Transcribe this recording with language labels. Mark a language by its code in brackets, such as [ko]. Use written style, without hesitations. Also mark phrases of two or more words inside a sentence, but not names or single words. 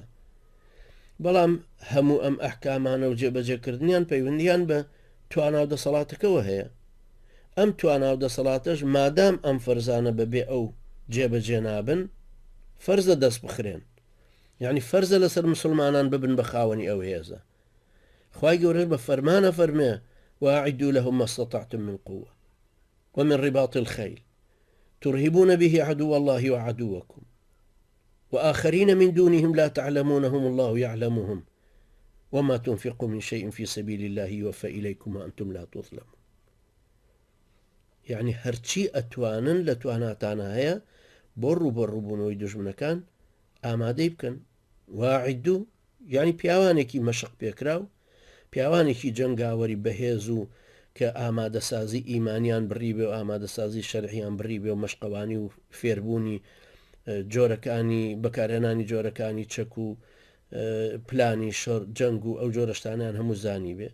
[ckb] بەڵام هەموو ئەم ئەحکامانە و جێبەجێکردنیان پەیوەندیان بە توانا و دەسەڵاتەکەەوە هەیە. ئەم توانا و دەسەڵاتەش مادام ئەم فەرزانە بەبێ ئەو جێبەجێ نابن، فەرزە دەست بخرێن، یعنی فەرزە لەسەر مسلمانان ببن بە خاوەنی ئەو هێزە. خوای گەورە بە فەرمانە فەرمێ [ar] وأعدوا لهم ما استطعتم من قوة ومن رباط الخيل ترهبون به عدو الله وعدوكم وآخرين من دونهم لا تعلمونهم الله يعلمهم وما تنفقوا من شيء في سبيل الله يوفى إليكم وأنتم لا تظلمون. [ckb] يعني هرچی ئەتوانن لە تواناتانە هەیە بۆ ڕوبەڕووبوونەوەی دژمنەکان ئامادەی بکەن. واعدوو یعنی پیاوانێکی مەشق پێکراو، پیاوانێکی جەنگاوەری بەهێز و کە ئامادەسازی ئیمانیان بڕی بێ و ئامادەسازی شەرعیان بڕی بێ و مەشقەوانی و فێربوونی جۆرەکانی بەکارهێنانی جۆرەکانی چەک و پلانی شەڕ جەنگ و ئەو جۆرەشتانیان هەموو زانی بێ.